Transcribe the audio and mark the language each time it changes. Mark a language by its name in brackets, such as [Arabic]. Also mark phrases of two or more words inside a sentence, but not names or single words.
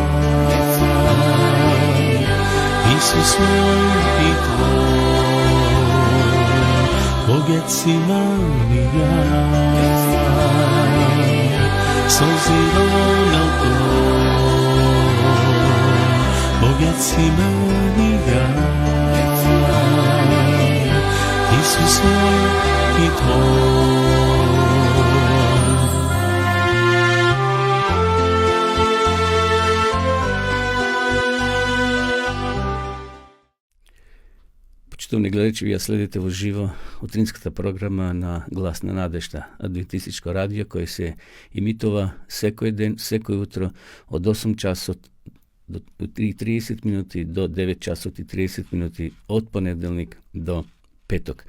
[Macedonian] Isus moj i tvoj, Bo Getsemanija, solzi ronel to, Bo Getsemanija, Isus moj i tvoj. Почитувани гледачи, вие следите во живо утринската програма на Глас на надежта, адвентистичко радио, кој се имитува секој ден, секој утро од 8 часот до 30 минути до 9 часот и 30 минути од понеделник до петок.